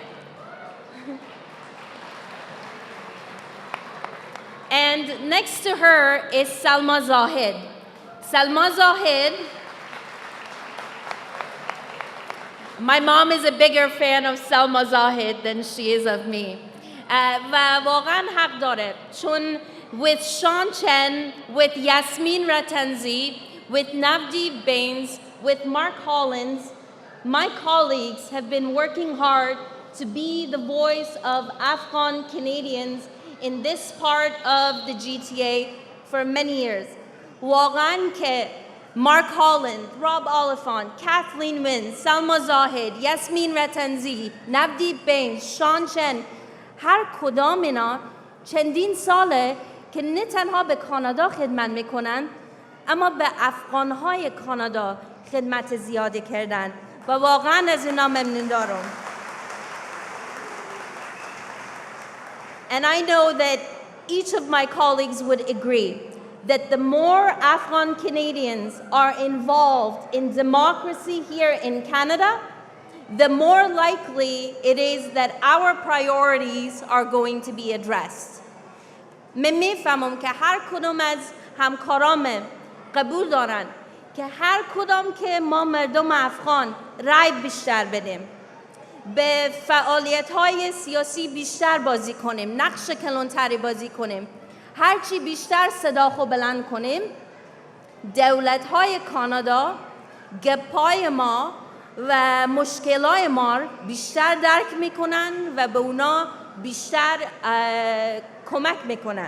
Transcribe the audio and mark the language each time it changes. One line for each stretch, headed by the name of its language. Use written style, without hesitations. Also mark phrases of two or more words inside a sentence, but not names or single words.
English: And next to her is Salma Zahid. Salma Zahid, my mom is a bigger fan of Salma Zahid than she is of me.
Persian: و واقعا حق داره چون
English: with Sean Chen, with Yasmin Ratanzi, with Navdeep Bains, with Mark Hollins, my colleagues have been working hard to be the voice of Afghan Canadians in this part of the GTA for many years.
Persian: واقعا که Mark Holland, Rob Oliphant, Kathleen Wynne, Salma Zahid, Yasmin Ratanzi, Navdeep Bains, Sean Chen، هر کدام اینا چندین ساله که نه تنها به کانادا خدمت میکنن اما به افغانهای کانادا خدمت زیادی کردن و واقعا از اینا ممنون دارم.
English: And I know that each of my colleagues would agree that the more Afghan Canadians are involved in democracy here in Canada, the more likely it is that our priorities are going to be addressed.
Persian: من میفهمم که هر کدوم از همکارام قبول دارن که هر کدام که ما مردم افغان رای بیشتر بدیم، به فعالیت‌های سیاسی بیشتر بازی کنیم، نقش کلانتری بازی کنیم، هرچی بیشتر صدا خو بلند کنیم، دولت‌های کانادا گپای ما و مشکلات ما بیشتر درک میکنن و به اونا بیشتر کمک میکنن.